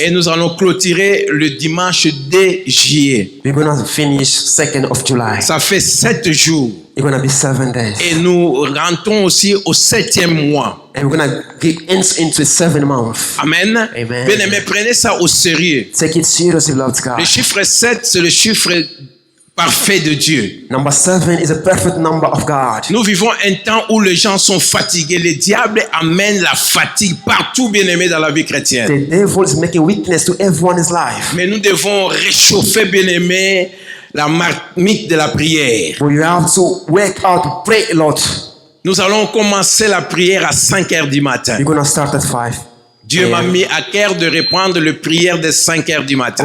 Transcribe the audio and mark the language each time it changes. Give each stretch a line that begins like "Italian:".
French: Et nous allons clôturer le dimanche 2 juillet.
English: We're going to finish 2nd of July.
French: Ça fait 7 jours.
English: It's going to be 7 days.
French: Et nous rentrons aussi au 7e mois.
English: And we're going to get into 7 months. Amen. Amen.
French: Bien-aimés, prenez ça au sérieux.
English: Take it seriously, beloved God.
French: Le chiffre 7, c'est le chiffre parfait de Dieu.
English: Number 7 is a perfect number of God.
French: Nous vivons un temps où les gens sont fatigués. Le diable amène la fatigue partout, bien-aimés, dans la vie chrétienne.
English: The devil is making weakness to everyone's life.
French: Mais nous devons réchauffer, bien-aimés, la marmite de la prière.
English: But you have to work out to pray a lot.
French: Nous allons commencer la prière à 5 heures du matin.
English: We're going to start at 5.
French: Dieu m'a mis à cœur de reprendre la prière de 5 heures du matin.